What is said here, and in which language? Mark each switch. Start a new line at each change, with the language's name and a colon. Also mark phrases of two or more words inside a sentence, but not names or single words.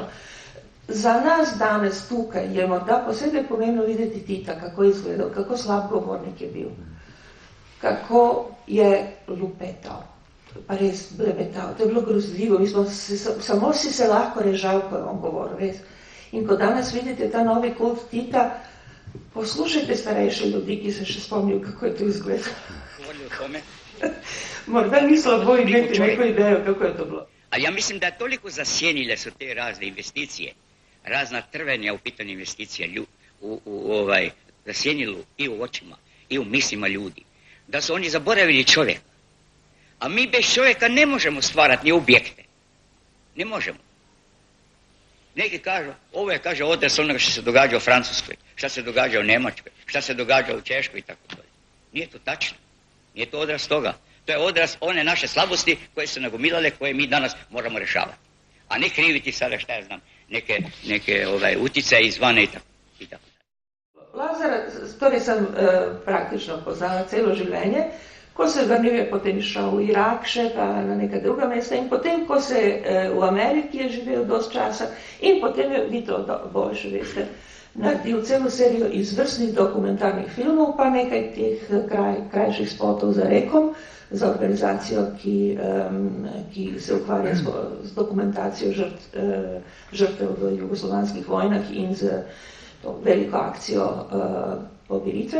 Slovenian: Za nas danes tukaj je morda posebej pomembno videti Tita, kako je izgledal, kako slab govornik je bil, kako je lupetal, pa res blebetal, to je bilo grozljivo, samo si se lahko režal, ko je on govoril, res. In ko danes vidite ta novi kult Tita, poslušajte starejše ljudi, ki se še spomnijo, kako je to izgledalo. Morda ni slabo imeti neko idejo, kako je to bilo.
Croatian: Ali ja mislim da toliko zasjenile su te razne investicije, razna trvenja u pitanju investicije zasjenilo i u očima i u mislima ljudi, da su oni zaboravili čovjeka. A mi bez čovjeka ne možemo stvarati ni objekte. Ne možemo. Neki kažu, ovo je, kaže, odraz onoga što se događa u Francuskoj, šta se događa u Njemačkoj, šta se događa u Češkoj i tako dalje. Nije to tačno. Nije to odraz toga. To je odraz one naše slabosti koje su nagomilale, koje mi danas moramo rješavati. A ne kriviti sada, šta ja znam, neke utjecaje izvane i tako.
Slovenian: Lazara, torej sem praktično poznala celo življenje, ko se vrnil je potem šel v Irak še, pa na neka druga mesta in potem, ko se v Ameriki je živel dost časa in potem je, vi to bolj še veste, naredil celo serijo izvrstnih dokumentarnih filmov, pa nekaj teh krajših spotov za Rekom, za organizacijo, ki se ukvarja z dokumentacijo žrtev v jugoslovanskih vojnah in z to veliko akcijo pomiritve.